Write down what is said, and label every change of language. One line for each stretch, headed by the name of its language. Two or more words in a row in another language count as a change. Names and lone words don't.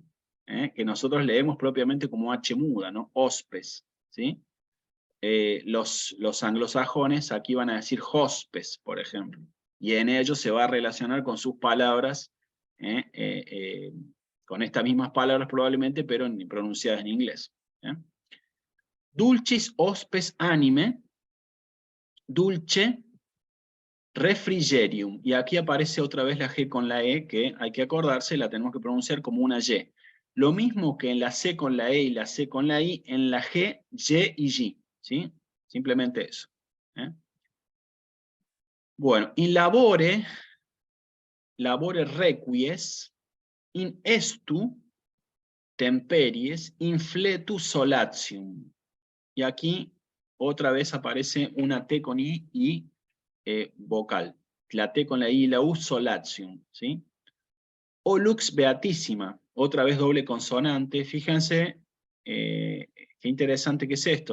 Spanish: Que nosotros leemos propiamente como H muda, ¿no? Hospes, ¿sí? Los anglosajones aquí van a decir hospes, por ejemplo, y en ellos se va a relacionar con sus palabras, con estas mismas palabras probablemente, pero pronunciadas en inglés.
Latin: Dulcis hospes anime, dulce refrigerium,
Spanish: y aquí aparece otra vez la G con la E, que hay que acordarse, la tenemos que pronunciar como una Y. Lo mismo que en la C con la E y la C con la I, en la G, Y y G, ¿sí? Simplemente eso. Bueno,
Latin: in labore requies, in estu temperies, infletu solatium.
Spanish: Y aquí otra vez aparece una T con I y vocal. La T con la I y la U, solatium, ¿sí?
Latin: O lux beatísima,
Spanish: otra vez doble consonante. Fíjense qué interesante que es esto.